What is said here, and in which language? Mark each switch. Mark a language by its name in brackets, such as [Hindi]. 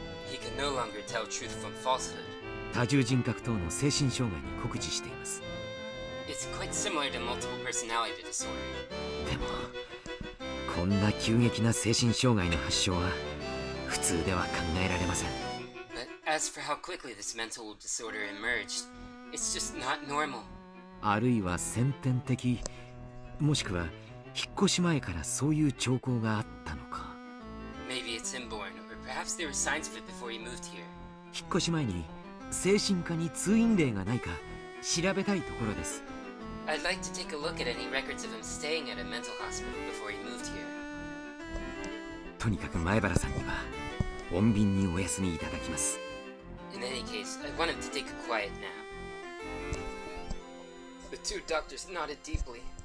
[English] He can no longer tell truth from falsehood. [Japanese] 多重人格等の精神障害に酷似しています。 [English] It's quite similar to multiple personality disorder. [Japanese] でも、こんな急激な精神障害の発症は普通では考えられません。 [English] But as for how quickly this mental disorder emerged, it's just not normal. [Japanese] あるいは先天的、もしくは引っ越し前からそういう兆候があったのか。 [English] Maybe it's inborn, or perhaps there were signs of it before he moved here. [Japanese] 引っ越し前に精神科に通院例がないか調べたいところです。 [English] I'd like to take a look at any records of him staying at a mental hospital before he moved here. [Japanese] とにかく前原さんには穏便にお休みいただきます。 [English] In any case, I want him to take a quiet nap. The two doctors nodded deeply.